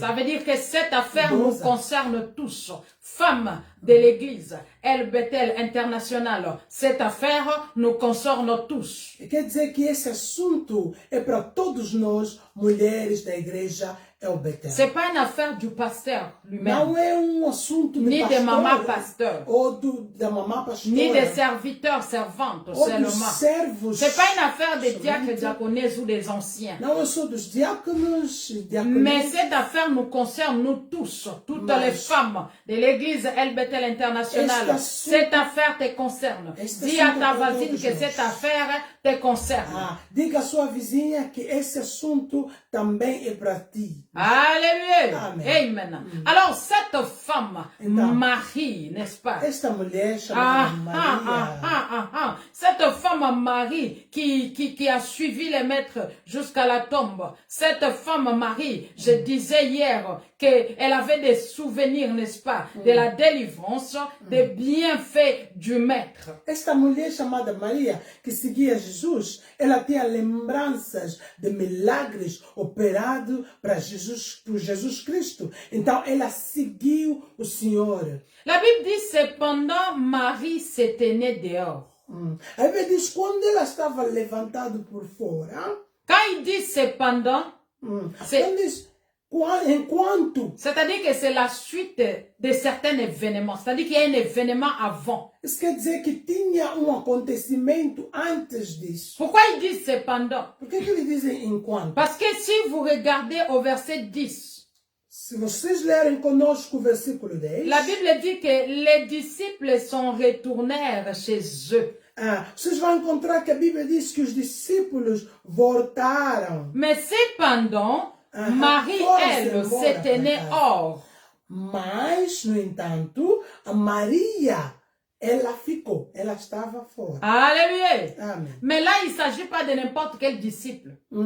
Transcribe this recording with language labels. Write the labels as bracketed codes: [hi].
[fr] Ça veut dire que cette affaire nous concerne tous. Femmes de l'Église, El Bethel International, cette affaire nous concerne tous. [pt] Quer dizer que esse assunto é para todos nós, mulheres da igreja El Bethel. [fr] C'est pas une affaire du pasteur lui-même, [pt] Não é assunto de [fr] ni [pt] pastor, [fr] de maman pasteur, [pt] ou da mamã pastora, [fr] ni des serviteurs servantes [pt] ou dos [fr] seulement. [pt] servos. [fr] C'est pas une affaire des diacres, diaconesses ou des anciens. [pt] Não é só dos diáconos, [fr] Mais cette affaire nous concerne nous tous, toutes les femmes de l'église El Bethel International. Cette affaire te concerne. Dis à ta voisine que cette affaire te concerne. [pt] Diga à sua vizinha que esse assunto também é para ti. [fr] Alléluia. Amen. Amen. Alors cette femme, Marie, n'est-ce pas? [pt] Esta mulher chamada Maria. [fr] Cette femme Marie qui a suivi les maîtres jusqu'à la tombe. Cette femme Marie, je disais hier qu'elle avait des souvenirs, n'est-ce pas, de la délivrance, des bienfaits du maître. [pt] Esta mulher chamada Maria, que seguia Jesus, ela tinha lembranças de milagres operados por Jesus Cristo. Então, ela seguiu o Senhor. [fr] La Bible dit cependant Marie se tenait dehors. [pt] A Bíblia diz, quando ela estava levantada por fora, [fr] Quand il dit cependant, [pt] ele diz, enquanto, [fr] c'est-à-dire que c'est la suite de certains événements. C'est-à-dire qu'il y a un événement avant. [pt] isso quer dizer que tinha acontecimento antes disso. [fr] Pourquoi il dit cependant? [pt] Por que ele diz enquanto? [fr] Parce que si vous regardez au verset 10, [pt] Se vocês lerem conosco o versículo 10, [fr] la Bible dit que les disciples sont retournèrent chez eux. [pt] Vocês vão encontrar que a Bíblia diz que os discípulos voltaram. [fr] Mais cependant, Marie, elle, se tenait hors. [pt] Mas, no entanto, a Maria, ela ficou, ela estava fora. [fr] Alléluia. [pt] Amém. [fr] Mais là, il ne s'agit pas de n'importe quel disciple.